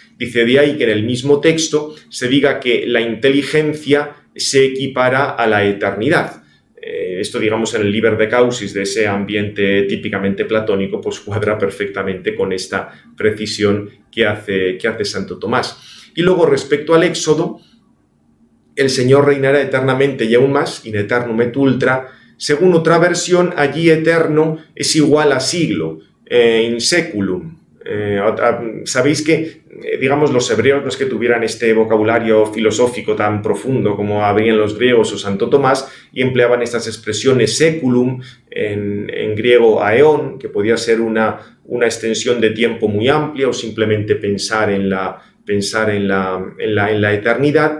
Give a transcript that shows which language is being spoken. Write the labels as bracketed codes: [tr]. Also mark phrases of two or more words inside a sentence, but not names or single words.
[es] Dice de ahí que en el mismo texto se diga que la inteligencia se equipara a la eternidad. Esto, digamos, en el Liber de Causis, de ese ambiente típicamente platónico, pues cuadra perfectamente con esta precisión que hace Santo Tomás. Y luego, respecto al Éxodo, el Señor reinará eternamente y aún más, [la] in eternum et ultra. [es] Según otra versión, allí eterno es igual a siglo, [la] in seculum. [es] Sabéis que, digamos, los hebreos no es que tuvieran este vocabulario filosófico tan profundo como habrían los griegos o Santo Tomás, y empleaban estas expresiones seculum, en griego aeon, que podía ser una extensión de tiempo muy amplia o simplemente pensar en la eternidad.